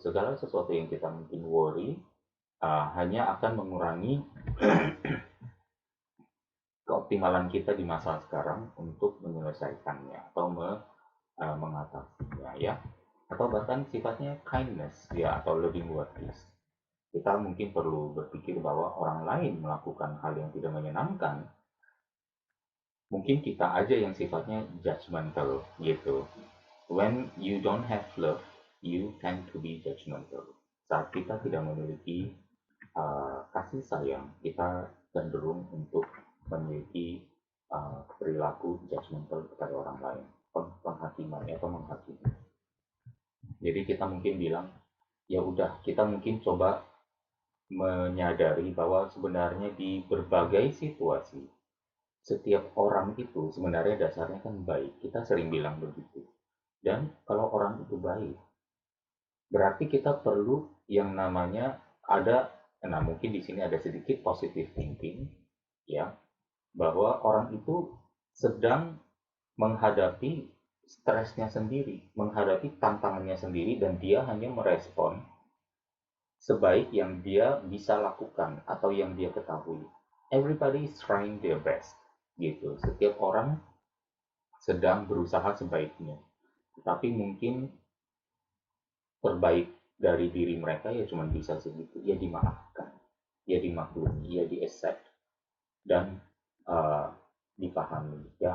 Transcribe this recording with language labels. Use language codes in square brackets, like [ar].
[id] Segala sesuatu yang kita mungkin worry hanya akan mengurangi keoptimalan kita di masa sekarang untuk menyelesaikannya atau mengatasinya, ya, atau bahkan sifatnya kindness ya, atau loving words. Kita mungkin perlu berpikir bahwa orang lain melakukan hal yang tidak menyenangkan, mungkin kita aja yang sifatnya judgmental gitu. [en] When you don't have love, you tend to be judgmental. [id] Saat kita tidak memiliki kasih sayang, kita cenderung untuk memiliki perilaku judgmental kepada orang lain, penghakiman atau menghakimi. Jadi kita mungkin bilang, ya udah, kita mungkin coba menyadari bahwa sebenarnya di berbagai situasi, setiap orang itu sebenarnya dasarnya kan baik. Kita sering bilang begitu. Dan kalau orang itu baik, berarti kita perlu yang namanya ada, nah mungkin di sini ada sedikit positive thinking, ya, bahwa orang itu sedang menghadapi stresnya sendiri, menghadapi tantangannya sendiri, dan dia hanya merespon sebaik yang dia bisa lakukan atau yang dia ketahui. [en] Everybody is trying their best, gitu. [id] Setiap orang sedang berusaha sebaiknya, tapi mungkin terbaik dari diri mereka ya cuma bisa segitu. Ya dimaafkan, ya dimaklumi, ya di accept, dan uh, dipahami, ya.